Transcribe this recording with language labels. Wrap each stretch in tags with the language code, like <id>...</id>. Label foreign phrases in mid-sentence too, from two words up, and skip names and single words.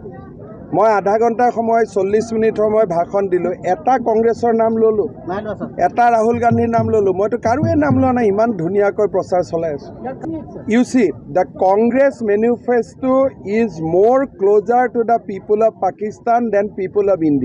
<as>মই আধা ঘণ্টাৰ সময় 40 মিনিট সময় ভাষণ দিলোঁ, এটা কংগ্ৰেছৰ নাম ল'লোঁ, এটা ৰাহুল গান্ধীৰ নাম ল'লোঁ, মইতো কাৰোৱে নাম লোৱা নাই। ইমান ধুনীয়াকৈ প্ৰচাৰ চলাই আছোঁ।</as> <en>you see the Congress manifesto is more closer to the people of Pakistan than people of India.</en>